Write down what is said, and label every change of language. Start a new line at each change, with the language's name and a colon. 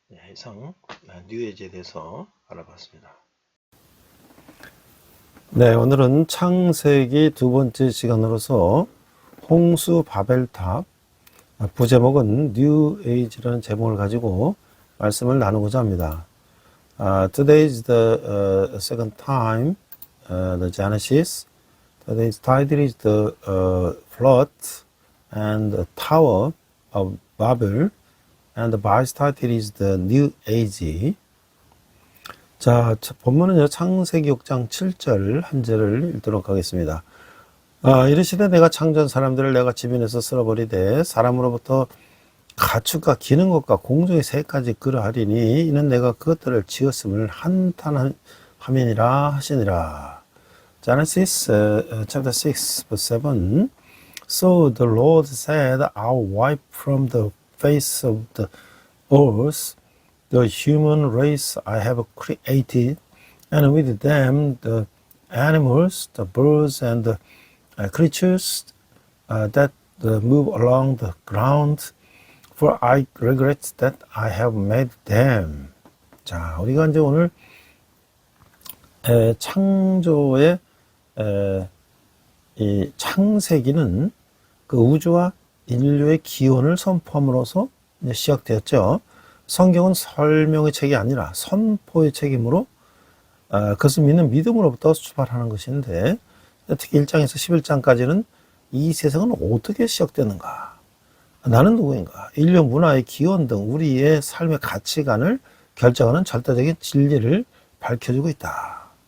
Korean: 이상 뉴에이지에 대해서 알아봤습니다. 네, 오늘은 창세기 두 번째 시간으로서 홍수 바벨탑, 부제목은 New Age라는 제목을 가지고 말씀을 나누고자 합니다.
English: Today is the second time, the Genesis. Today's title is the flood and the Tower of Babel, and the Bible's title is the New Age.
Korean: 자, 본문은요, 창세기 6장 7절 한 절을 읽도록 하겠습니다. 이르시되 내가 창조한 사람들을 내가 지면에서 쓸어버리되 사람으로부터 가축과 기는 것과 공중의 새까지 그러하리니 이는 내가 그것들을 지었음을 한탄함이니라 하시니라.
English: Genesis chapter 6 verse 7. So the Lord said, I'll wipe from the face of the earth the human race I have created, and with them the animals, the birds, and the creatures that move along the ground, for I regret that I have made them.
Korean: 자, 우리가 이제 오늘 창조의 이 창세기는 그 우주와 인류의 기원을 선포함으로써 이제 시작되었죠. 성경은 설명의 책이 아니라 선포의 책이므로 그것을 믿는 믿음으로부터 출발하는 것인데, 특히 1장에서 11장까지는 이 세상은 어떻게 시작되는가, 나는 누구인가, 인류 문화의 기원 등 우리의 삶의 가치관을 결정하는 절대적인 진리를 밝혀주고 있다.